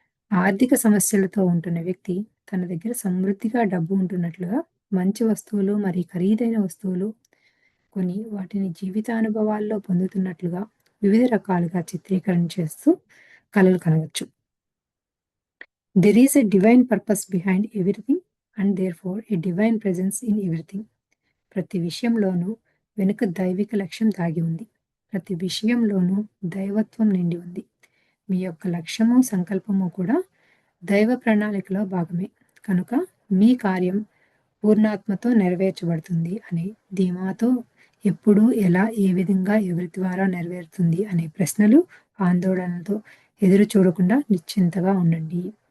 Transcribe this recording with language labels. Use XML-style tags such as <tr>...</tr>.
<te>ఆర్థిక సమస్యలతో ఉంటున్న వ్యక్తి తన దగ్గర సమృద్ధిగా డబ్బు ఉంటున్నట్లుగా మంచి వస్తువులు మరియు ఖరీదైన వస్తువులు కొని వాటిని జీవితానుభవాల్లో పొందుతున్నట్లుగా వివిధ రకాలుగా చిత్రీకరణ చేస్తూ కలలు కనవచ్చు.</te> <en>There is a divine purpose behind everything and therefore a divine presence in everything.</en> <te>ప్రతి విషయంలోనూ వెనుక దైవిక లక్ష్యం దాగి ఉంది. ప్రతి విషయంలోనూ దైవత్వం నిండి ఉంది. మీ యొక్క లక్ష్యము, సంకల్పము కూడా దైవ ప్రణాళికలో భాగమే. కనుక మీ కార్యం పూర్ణాత్మతో నెరవేర్చబడుతుంది అనే ధీమాతో ఎప్పుడు, ఎలా, ఏ విధంగా, ఎవరి ద్వారా నెరవేరుతుంది అనే ప్రశ్నలు, ఆందోళనలతో ఎదురు చూడకుండా నిశ్చింతగా ఉండండి.</te>